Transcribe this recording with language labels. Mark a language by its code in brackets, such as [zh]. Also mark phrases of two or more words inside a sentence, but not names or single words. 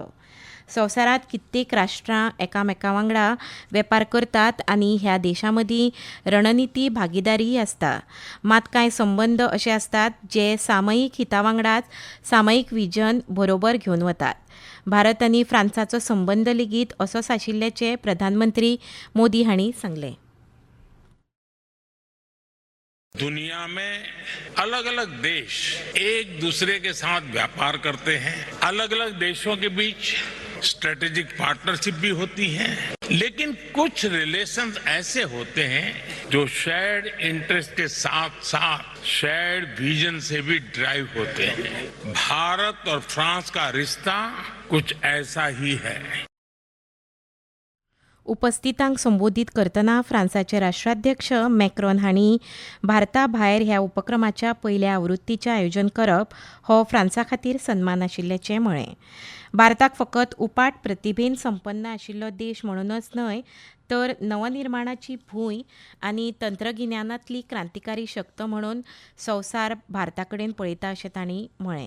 [kok] संवसारांत कित्येक राष्ट्रां एकामेका वांगडा वेपार करतात आनी ह्या देशां मदीं रणनिती भागीदारी आसता. मात कांय संबंद अशे आसतात जे सामयिक हिता वांगडाच सामयिक विजन बरोबर घेवन वतात. भारत आनी फ्रांसाचो संबंद लेगीत असोच आशिल्ल्याचें प्रधानमंत्री मोदी हांणी सांगलें. [hi] दुनिया में अलग अलग देश एक दूसरे के साथ व्यापार करते हैं. अलग अलग देशों के बीच [en] strategic partnership [hi] भी होती है, लेकिन कुछ रिलेशंस ऐसे होते हैं जो [en] shared interest [hi] के साथ साथ [en] shared vision [hi] से भी ड्राइव होते हैं. भारत और फ्रांस का रिश्ता कुछ ऐसा ही है. [kok] उपस्थितांक संबोधीत करतना फ्रांसाचे राष्ट्राध्यक्ष मॅक्रॉन हांणी भारता भायर ह्या उपक्रमाच्या पयल्या आवृत्तीचें आयोजन करप हो फ्रांसा खातीर सन्मान आशिल्ल्याचें म्हळें. भारताक फकत उपाट प्रतिभेन संपन्न आशिल्लो देश म्हणूनच न्हय तर नवनिर्माणाची भूंय आनी तंत्रगिन्यानांतली क्रांतिकारी शक्त म्हणून संवसार भारता कडेन पळयता अशें तांणी म्हळें.